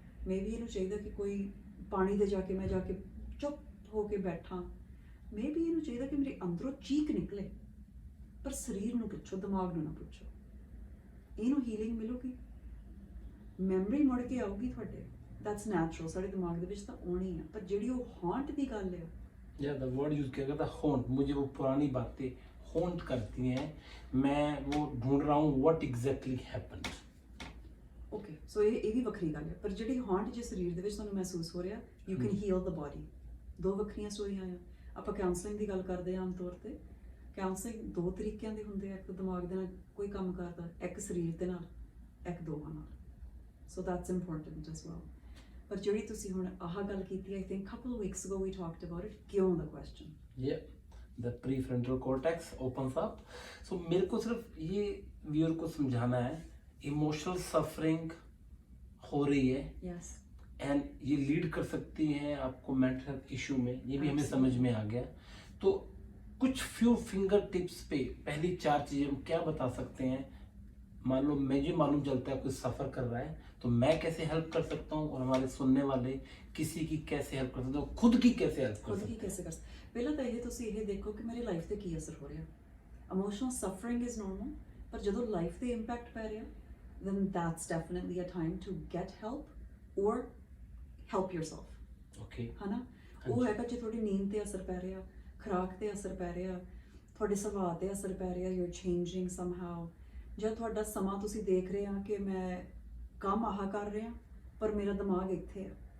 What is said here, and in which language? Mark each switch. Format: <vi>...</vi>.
<pa>May be ਇਹਨੂੰ ਚਾਹੀਦਾ ਕਿ ਕੋਈ ਪਾਣੀ ਦੇ ਜਾ ਕੇ ਮੈਂ ਜਾ ਕੇ ਚੁੱਪ ਹੋ ਕੇ ਬੈਠਾਂ। ਮੇ ਬੀ ਇਹਨੂੰ ਚਾਹੀਦਾ ਕਿ ਮੇਰੇ ਅੰਦਰੋਂ ਚੀਕ ਨਿਕਲੇ। ਪਰ ਸਰੀਰ ਨੂੰ ਪੁੱਛੋ, ਦਿਮਾਗ ਨੂੰ ਨਾ ਪੁੱਛੋ। ਇਹਨੂੰ ਹੀਲਿੰਗ ਮਿਲੂਗੀ, ਮੈਮਰੀ ਮੁੜ ਕੇ ਆਊਗੀ ਤੁਹਾਡੇ।</pa> <en>that's natural,</en> <pa>ਸਾਡੇ ਦਿਮਾਗ ਦੇ ਵਿੱਚ ਤਾਂ ਆਉਣੀ ਆ। ਪਰ ਜਿਹੜੀ ਉਹ ਹੌਂਟ ਦੀ ਗੱਲ ਹੈ,</pa> <hi>या</hi> <en>the word</en> <hi>यूज किया गया था हॉन्ट, मुझे वो पुरानी बातें हॉन्ट करती हैं। मैं वो ढूंढ रहा हूँ</hi> <en>What exactly happened.</en> <pa>ਓਕੇ, ਸੋ ਇਹ ਵੀ ਵੱਖਰੀ ਗੱਲ ਹੈ। ਪਰ ਜਿਹੜੀ ਹੌਂਟ ਜੇ ਸਰੀਰ ਦੇ ਵਿੱਚ ਤੁਹਾਨੂੰ ਮਹਿਸੂਸ ਹੋ ਰਿਹਾ,</pa> <en>You can heal the body.</en> <pa>ਦੋ ਵੱਖਰੀਆਂ ਸਟੋਰੀਆਂ ਆ। ਆਪਾਂ ਕਾਉਂਸਲਿੰਗ ਦੀ ਗੱਲ ਕਰਦੇ ਹਾਂ ਆਮ ਤੌਰ ਤੇ। ਕਾਉਂਸਲਿੰਗ ਦੋ ਤਰੀਕਿਆਂ ਦੇ ਹੁੰਦੇ ਆ, ਇੱਕ ਦਿਮਾਗ ਦੇ ਨਾਲ ਕੋਈ ਕੰਮ ਕਰਦਾ, ਇੱਕ ਸਰੀਰ ਦੇ ਨਾਲ, ਇੱਕ ਦੋਹਾਂ ਨਾਲ।</pa> <en>So that's important as well.</en> <pa>ਪਰ ਜਿਹੜੀ ਤੁਸੀਂ ਹੁਣ ਆਹ ਗੱਲ ਕੀਤੀ,</pa> <en>I think couple of weeks ago we talked about it,</en> <pa>ਕਿਉਂ ਦਾ</pa> <en>question. Yeah, the prefrontal cortex opens up.</en> <hi>So मेरे को सिर्फ ये व्यूअर को समझाना है, इमोशनल सफरिंग हो रही है</hi> <en>Yes.</en> <hi>एंड ये लीड कर सकती है आपको मेंटल हेल्थ इशू में, ये भी हमें</hi> <en>Absolutely.</en> <hi>समझ में आ गया. तो कुछ फ्यू फिंगर टिप्स पे पहली 4 चीजें हम क्या बता सकते हैं. मान लो मुझे मालूम चलता है कोई सफर कर रहा है, तो मैं कैसे हेल्प कर सकता हूँ, और हमारे सुनने वाले किसी की कैसे हेल्प कर सकते हो, खुद की कैसे हेल्प कर सकते ਕੀ कैसे कर सकते.</hi> <pa>ਪਹਿਲਾਂ ਤਾਂ ਇਹ ਤੁਸੀਂ ਇਹ ਦੇਖੋ ਕਿ ਮੇਰੀ ਲਾਈਫ ਤੇ ਕੀ ਅਸਰ ਹੋ ਰਿਹਾ. ਇਮੋਸ਼ਨਲ ਸਫਰਿੰਗ ਇਜ਼ ਨਾਰਮਲ, ਪਰ ਜਦੋਂ ਲਾਈਫ ਤੇ ਇੰਪੈਕਟ ਪੈ ਰਿਹਾ,</pa> <en>then that's definitely a time to get help or help yourself.</en> <hi>हैं. ओके.</hi> <pa>ਹਨਾ, ਉਹ ਹੈਗਾ ਜੇ ਤੁਹਾਡੀ ਨੀਂਦ ਤੇ ਅਸਰ ਪੈ ਰਿਹਾ, ਖੁਰਾਕ ਤੇ ਅਸਰ ਪੈ ਰਿਹਾ, ਤੁਹਾਡੇ ਸੁਭਾਅ ਤੇ ਅਸਰ ਪੈ ਰਿਹਾ,</pa> <en>you're changing somehow,</en> <pa>ਜਾਂ ਤੁਹਾਡਾ ਸਮਾਂ ਤੁਸੀਂ ਦੇਖ ਰਹੇ ਆ ਕਿ ਮੈਂ ਕੰਮ ਆਹ ਕਰ ਰਿਹਾ ਪਰ ਮੇਰਾ ਦਿਮਾਗ ਇੱਥੇ ਆ.</pa>